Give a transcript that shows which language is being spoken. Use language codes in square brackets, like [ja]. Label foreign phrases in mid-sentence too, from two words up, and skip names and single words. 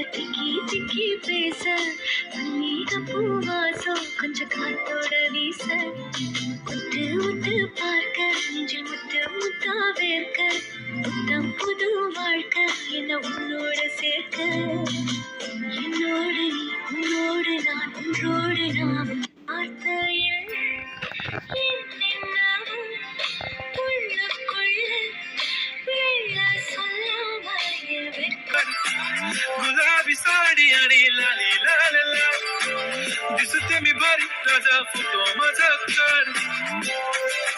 [ta] திக்கி திக்கி பேச மல்லிக பூவாசம் கொஞ்சம் காத்தோட வீச முத்து முத்து பார்க்க நெஞ்சில் முத்து முத்தா வேர்க்க புத்தம் புது வாழ்க்கை என்ன உன்னோட சேர்க்க என்னோடு நீ உன்னோடு நான் ஒன்றோடு நாம் வார்த்தையில் என்னென்னவும் உள்ளுக்குள்ள வெள்ள சொல்லாமல் வெக்கம் [mr] गुलाबी साडी आणि लाली लाल लाल दिसते मी भारी राजा फोटो माझा काढ